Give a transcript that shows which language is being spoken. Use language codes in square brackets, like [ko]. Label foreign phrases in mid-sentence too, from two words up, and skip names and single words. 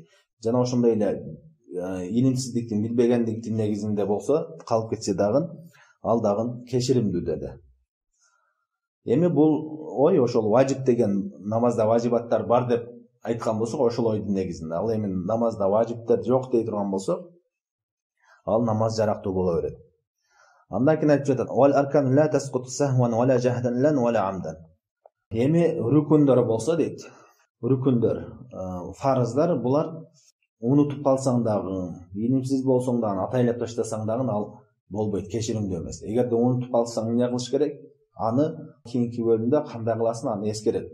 [ky] Жана ошондой эле илимсиздиктин, билбегендиктин негизинде болсо, калып кетсе дагы, ал дагы кечиримдүү деди. Эми бул ой ошол важип деген намазда важибаттар бар деп айткан болсок, ошол ойдун негизинде. Ал эми намазда важиптер жок дей турган болсок, ал намаз жарактуу боло берет. Андан кийин айтып жатат: [ar] "والأركان لا تسقط سهوا ولا جهلا ولا عمدا." [ky] Эми рукундар болсо дейт. Рукундар, фарыздар булар унутуп калсаң дагы, илимсиз болсоң дагы, атайлап таштасаң дагы ал болбойт, кечиримдүү эмес. Эгерде унутуп калсаң эмне кылыш керек? Аны кийинки бөлүмдө кандай кыласың аны эскерет.